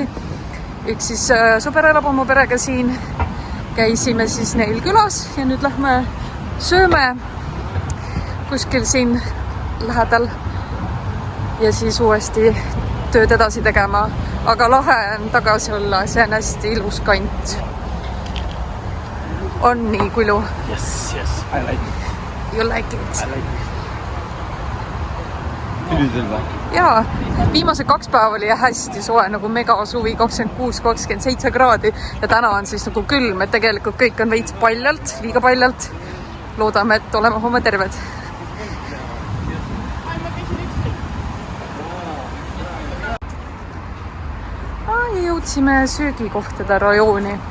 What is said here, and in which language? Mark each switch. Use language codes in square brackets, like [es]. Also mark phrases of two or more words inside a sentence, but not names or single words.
[et] Üks siis sõber elab oma perega siin, käisime siis neil külas ja nüüd lähme sööme kuskil siin lähedal ja siis uuesti tööd edasi tegema. Aga lahe on tagasi olla, see on hästi ilus kant. On nii Kulju? [en] Yes, I like it. You like it? I like it. [et] Ülidel või? Jaa, viimase 2 päeva oli hästi soe, nagu megasuvi, 26-27 kraadi ja täna on siis nagu külm, et tegelikult kõik on veits paljalt, liiga paljalt. Loodame, et oleme homme terved. Ja jõudsime söögikohtade rajooni.